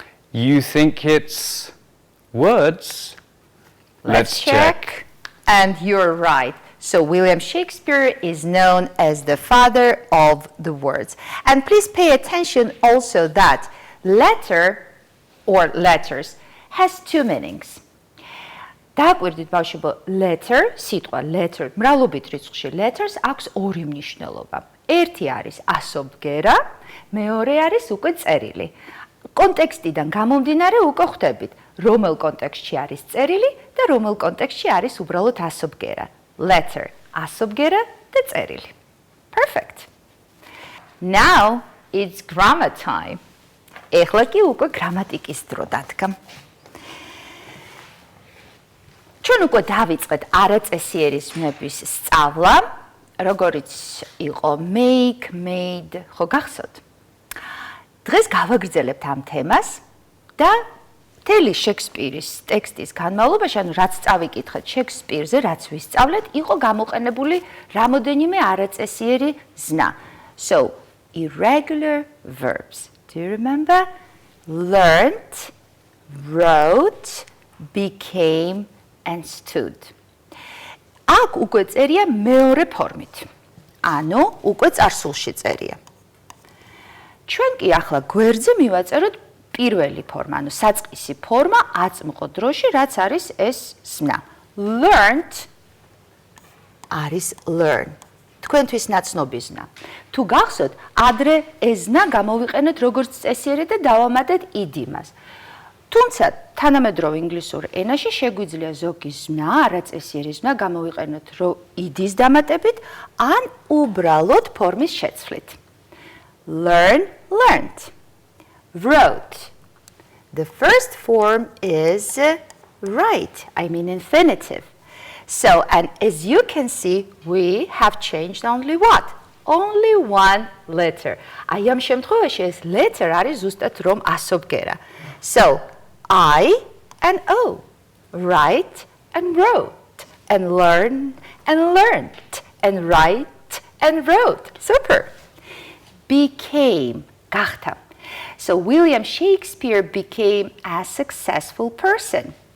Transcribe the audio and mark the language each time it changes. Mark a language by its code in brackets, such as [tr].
[en] You think it's words? Let's check. And you're right. So William Shakespeare is known as the father of the words. And please pay attention also that letter or letters has two meanings. [ka] დააკვირდით ბავშვებო, letter, სიტყვა letter, მრავლობით რიცხვში letters აქვს ორი მნიშვნელობა. ერთი არის ასობგერა, მეორე არის უკვე წერილი. კონტექსტიდან გამომდინარე უკვე ხვდებით, რომელ კონტექსტში არის წერილი და რომელ კონტექსტში არის უბრალოდ ასობგერა. Letter, ასობგერა და წერილი. Perfect. [en] Now it's grammar time. [ka] ეხლა კი უკვე გრამატიკის დრო დადგა. ჩვენ უკვე დავიწყეთ არაწესიერი ზმნების სწავლა, როგორიც იყო make, made, ხო გახსოვთ? დღეს გავაგრძელებთ ამ თემას და მთელი შექსპირის ტექსტის განმავლობაში, ანუ რაც წავიკითხეთ შექსპირზე, რაც ვისწავლეთ, იყო გამოყენებული რამოდენიმე არაწესიერი ზნა. [en] So, irregular verbs. Do you remember? Learned, wrote, became, and stood. [ka] აქ უკვე წერია მეორე ფორმით. ანუ უკვე წარსულში წერია. ჩვენ კი ახლა გვერდზე მივაწეროთ პირველი ფორმა, ანუ საწყისი ფორმა აწმყო დროში, რაც არის ეს ზმნა. [en] Learned არის learn. [ka] თქვენთვის ნაცნობი ზნა. თუ გახსოვთ, ადრე ეს ზნა გამოვიყენეთ როგორც წესიერი და დავამატეთ id-მას. თუმცა თანამედროვე ინგლისურ ენაში შეგვიძლია ზოგი ზნა, არაწესიერი ზნა გამოვიყენოთ id-ის დამატებით, ან უბრალოდ ფორმის შეცვლით. [en] Learn, learned. Wrote. The first form is write, I mean infinitive. So, and as you can see, we have changed only what? Only one letter. [ka] აი ამ შემთხვევაში ეს letter არის ზუსტად რომ ასობგერა. [en] So, I and O, write and wrote, and learn and learned, and write and wrote. Super. Became, გახდა. So William Shakespeare became a successful person.